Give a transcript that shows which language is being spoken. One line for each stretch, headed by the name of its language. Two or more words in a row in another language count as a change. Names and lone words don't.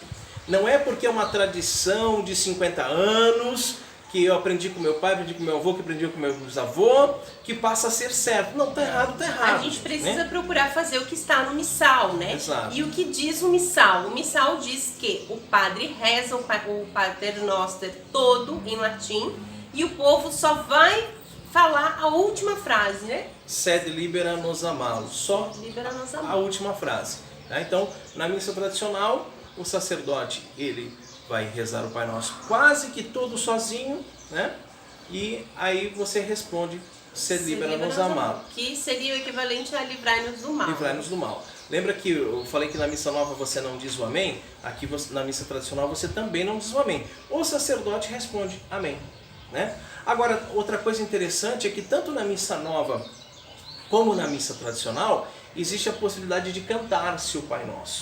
Portuguese: Não é porque é uma tradição de 50 anos, que eu aprendi com meu pai, aprendi com meu avô, que aprendi com meu bisavô, que passa a ser certo. Não, tá errado, tá errado. A gente precisa procurar fazer o que está no missal, né? Exato. E o que diz o missal? O missal diz que o padre reza o Pater Noster todo em latim e o povo só vai falar a última frase, né?
Latin: Sed libera nos amalo.
Portuguese: Só
Latin: libera nos amalo.
Portuguese: A última frase. Tá? Então, na missa tradicional, o sacerdote, ele vai rezar o Pai Nosso quase que todo sozinho, né? E aí você responde,
Latin: Sed libera nos amalo.
Portuguese: Que seria o equivalente a livrai-nos do mal. Livrai-nos do mal. Lembra que eu falei que na missa nova você não diz o amém? Aqui na missa tradicional você também não diz o amém. O sacerdote responde amém, né? Agora, outra coisa interessante é que tanto na missa nova como na missa tradicional, existe a possibilidade de cantar-se o Pai Nosso.